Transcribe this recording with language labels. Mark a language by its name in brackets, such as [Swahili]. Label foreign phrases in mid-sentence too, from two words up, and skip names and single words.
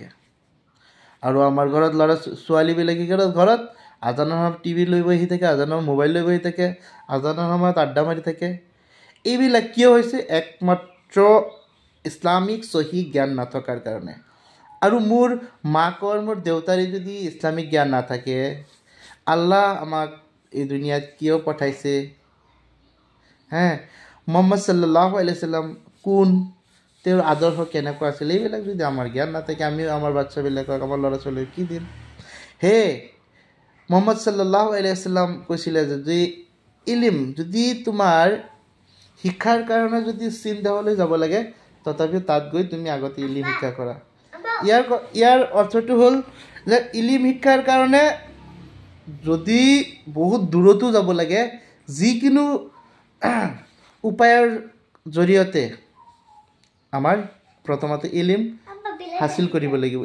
[Assamese] আৰু আমাৰ ঘৰত ল'ৰা ছোৱালীবিলাকে ঘৰত আজানৰ সময়ত টিভি লৈ বহি থাকে, আজানৰ মোবাইল লৈ বহি থাকে, আজানৰ সময়ত আড্ডা মাৰি থাকে। এইবিলাক কিয় হৈছে? একমাত্ৰ ইছলামিক চহী জ্ঞান নথকাৰ কাৰণে। আৰু মোৰ মাকৰ, মোৰ দেউতাৰে যদি ইছলামিক জ্ঞান নাথাকে, আল্লাহ আমাক এই দুনিয়াত কিয় পঠাইছে, মুহাম্মদ [Arabic] صلى الله عليه وسلم [Assamese] কোন, তেওঁৰ আদৰ্শ কেনেকুৱা আছিল, এইবিলাক যদি আমাৰ জ্ঞান নাথাকে, আমিও আমাৰ বাচ্চাবিলাকক, আমাৰ ল'ৰা ছোৱালীক কি দিম? মুহাম্মদ [Arabic] صلى الله عليه وسلم [Assamese] কৈছিলে যে ইলিম যদি তোমাৰ শিক্ষাৰ কাৰণে যদি চীন দেশলৈ যাব লাগে, তথাপিও তাত গৈ তুমি আগতে ইলিম শিক্ষা কৰা। ইয়াৰ অৰ্থটো হ'ল যে ইলিম শিক্ষাৰ কাৰণে যদি বহুত দূৰতো যাব লাগে, যিকোনো উপায়ৰ জৰিয়তে আমাৰ প্ৰথমতে ইলিম হাচিল কৰিব লাগিব।